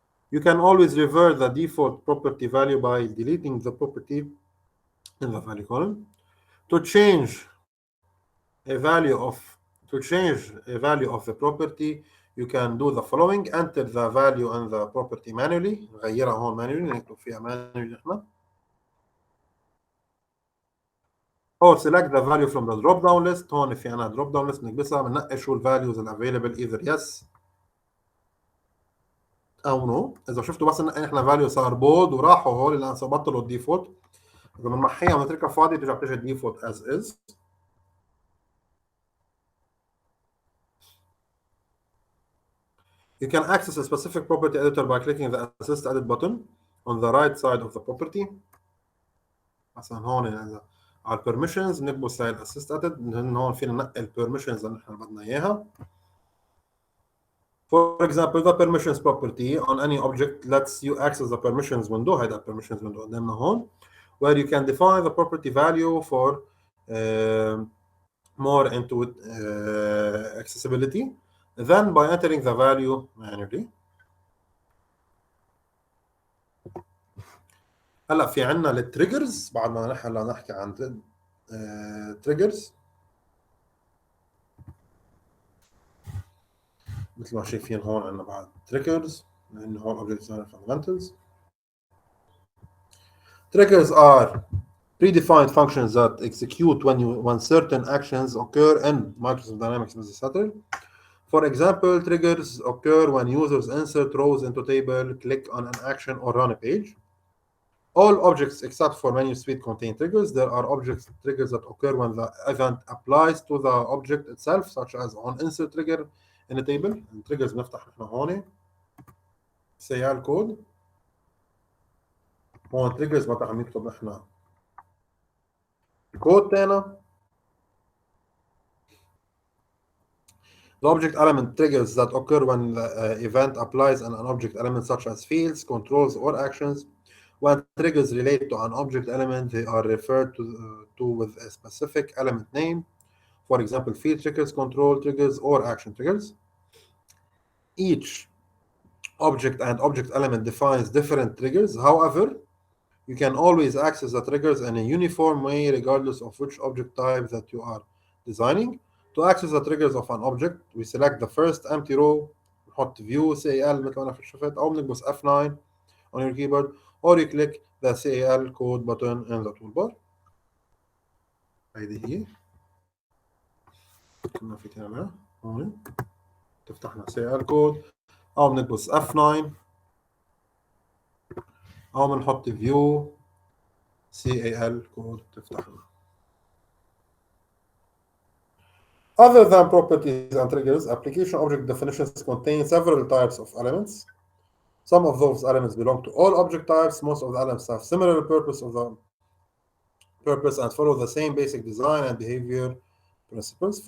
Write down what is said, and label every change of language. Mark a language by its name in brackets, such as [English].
[English] You can always revert the default property value by deleting the property in the value column. To change a value of the property, you can do the following: enter the value in the property manually. [Arabic] نغيرها هون manually، نكتب فيها manually احنا. [English] Or select the value from the drop down list. [Arabic] هون في عنا [English] drop down list [Arabic] بنكبسها بننقي شو الفاليوز [English] available either yes او no. [Arabic] اذا شفتوا بس ننقي احنا فاليو صار بولد وراحوا هول لان بطلوا الديفولت. اذا بنمحيها ونتركها فاضيه بترجع بتجي الديفولت [English] as is. You can access a specific property editor by clicking the Assist Edit button on the right side of the property. [Arabic] مثلا هون إذا على permissions بنكبس هاي الأسيست Edit، من هون فينا ننقل permissions اللي نحن بدنا إياها. [English] For example, the permissions property on any object lets you access the permissions window. [Arabic] هيدا [English] permissions window [Arabic] قدامنا هون, [English] where you can define the property value for more into accessibility, then by entering the value manually. [Arabic] هلا في عندنا التريجرز بعد ما هلا نحكي عن تريجرز. مثل ما شايفين هون عندنا بعد triggers لأنه هون [English] object design fundamentals. Triggers are predefined functions that execute when certain actions occur in Microsoft Dynamics Business Center. For example, triggers occur when users insert rows into table, click on an action, or run a page. All objects except for menu suite contain triggers. There are object triggers that occur when the event applies to the object itself, such as on insert trigger in a table. [Arabic] التريجرز بنفتح نحن هون سيال كود. هون triggers ما عم نكتب نحن الكود تاعنا. [English] The object element triggers that occur when the event applies on an object element such as fields, controls, or actions. When triggers relate to an object element, they are referred to with a specific element name. For example, field triggers, control triggers, or action triggers. Each object and object element defines different triggers. However, you can always access the triggers in a uniform way regardless of which object type that you are designing. To access the triggers of an object, we select the first empty row, [Arabic] نحط [English] view CAL [Arabic] مثل ما أنا شفت، أو بنكبس [English] F9 on your keyboard, or you click the CAL code button in the toolbar. [Arabic] هيدي هي كنا فاتحينها هون، تفتح لنا CAL code، أو بنكبس F9 أو بنحط view CAL code تفتح لنا. [English] Other than properties and triggers, application object definitions contain several types of elements. Some of those elements belong to all object types. Most of the elements have similar purpose and follow the same basic design and behavior principles.